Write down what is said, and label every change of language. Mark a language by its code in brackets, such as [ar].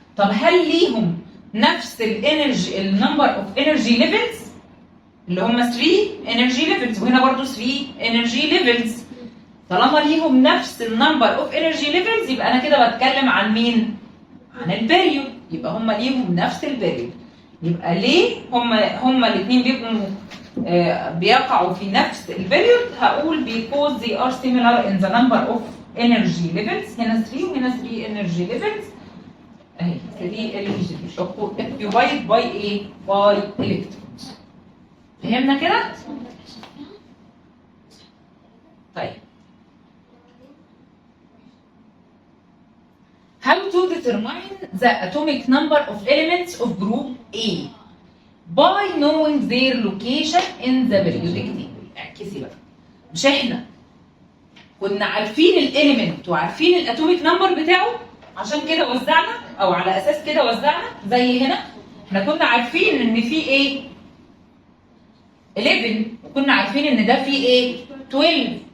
[ar] طب هل ليهم نفس الانرجي [en] النمبر of energy levels [ar] اللي هم 3 انرجي ليفلز، وهنا برضو 3 انرجي ليفلز؟ طالما ليهم نفس النمبر اوف انرجي ليفلز يبقى انا كده بتكلم عن مين؟ عن البيريود. يبقى هما ليهم نفس البيريود. يبقى ليه هما الاثنين بيبقوا بيقعوا في نفس البيريود؟ هقول [en] because they are similar in the number of energy levels. [ar] هنا 3 وهنا 3 [en] energy levels اهي 3 energy occupied by ايه؟ by electrons. [ar] فهمنا كده؟ طيب [en] how to determine the atomic number of elements of group A by knowing their location in the periodic table. [ar] اعكسي بقى، مش احنا كنا عارفين الاليمنت وعارفين الاتوميك نمبر بتاعه عشان كده وزعنا، او على اساس كده وزعنا. زي هنا احنا كنا عارفين ان في ايه 11 وكنا عارفين ان ده فيه ايه 12.